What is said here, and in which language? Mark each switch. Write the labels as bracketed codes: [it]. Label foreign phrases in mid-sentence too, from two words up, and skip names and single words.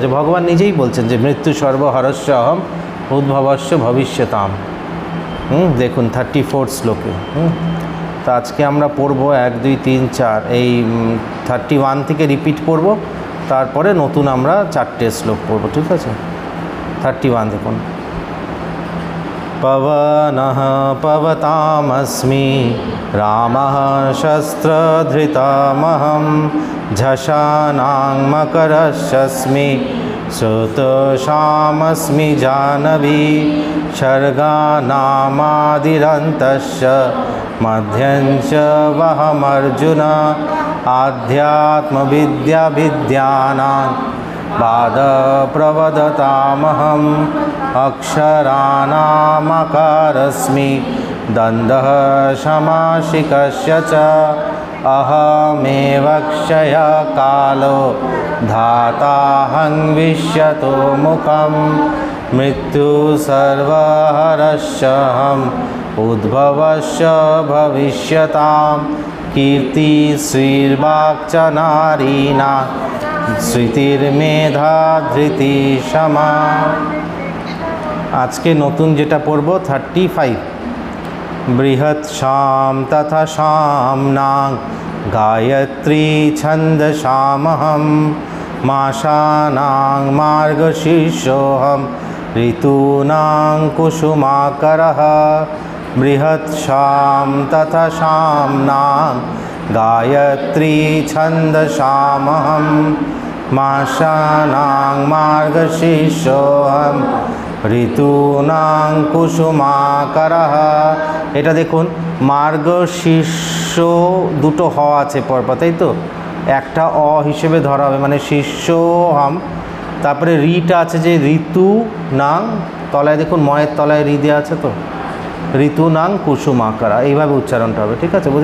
[bn] যে ভগবান নিজেই বলছেন যে [sa] মৃত্যু সর্বহরস্য অহম উদ্ভবস্য ভবিষ্যতাম। [bn] দেখুন 34 শ্লোকে। তো তো আজকে আমরা পড়বো 1 2 3 4 এই 31 থেকে রিপিট করব, তারপরে নতুন আমরা 4টে শ্লোক পড়ব, ঠিক আছে? [sa] 31 দেখুন। পবনঃ পবতামস্মি রামঃ শস্ত্রধৃতামহং ঝষানাং মকরস্যস্মি শ্রুতশামস্মি জাহ্নবী সর্গানামাদিরন্তস্য মধ্যঞ্চ বহমর্জুন আধ্যাত্মবিদ্যাবিদ্যানাং বাদপ্রবদতামহং অক্ষরাণামকারস্মি দন্তঃ সমাসিকস্য চ अहमेवक्षयकालो धाताहं विश्यतो मुखं मृत्युसर्वहरश्यहम् उद्भवश्च भविष्यतां कीर्तिश्रीर्वाक्च नारीणां স্মৃতির্মেধা ধৃতি সমা। [bn] আজকে নতুন যেটা পড়ব 35। [sa] বৃহৎ শাম তথা শামনাং গায়ত্রী ছন্দসামহম মাসানাং মার্গশীর্ষোহম ঋতূনাং কুসুমাকরঃ। বৃহৎ শাম তথা শামনাং গায়ত্রী ছন্দসামহম মাসানাং মার্গশীর্ষোহম ঋতূনাং কুসুমাকরঃ। [bn] এটা দেখুন, মার্গশীর্ষ দুটো হ আছে পরপর, তাই তো? একটা অ হিসেবে ধরা হবে, মানে শীর্ষহম। তারপরে রিটা আছে যে ঋতু নাং, তলায় দেখুন ময়ের তলায় রি দেওয়া আছে, তো ঋতু নাং কুসুমাকরা, এইভাবে উচ্চারণটা হবে, ঠিক আছে?